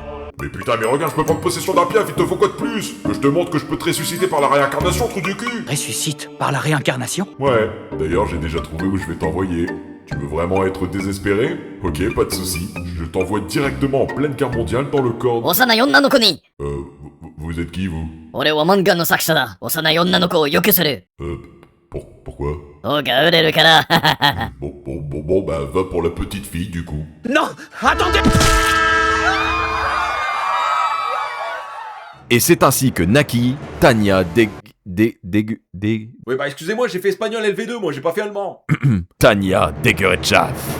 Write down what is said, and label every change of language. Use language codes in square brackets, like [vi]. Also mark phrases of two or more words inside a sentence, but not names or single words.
[fr] Mais putain, mais regarde, je peux prendre possession d'un piaf, il te faut quoi de plus? Que je te montre que je peux te ressusciter par la réincarnation, trou du cul? Ressuscite par la réincarnation? Ouais, d'ailleurs j'ai déjà trouvé où je vais t'envoyer. Tu veux vraiment être désespéré? Ok, pas de soucis. Je t'envoie directement en pleine guerre mondiale dans le corps... [ja] 幼い女の子に [fr] vous êtes qui, vous? [ja] 俺は漫画の作者だ。幼い女の子をよくする。 [fr] Pourquoi? [ja] 方が売れるから。 [fr] Bon, bah va pour la petite fille, du coup. Non! Attendez! Et c'est ainsi que Naki, Tanya, Oui bah excusez-moi, j'ai fait espagnol LV2, moi j'ai pas fait allemand. Tanya Degeretschaf.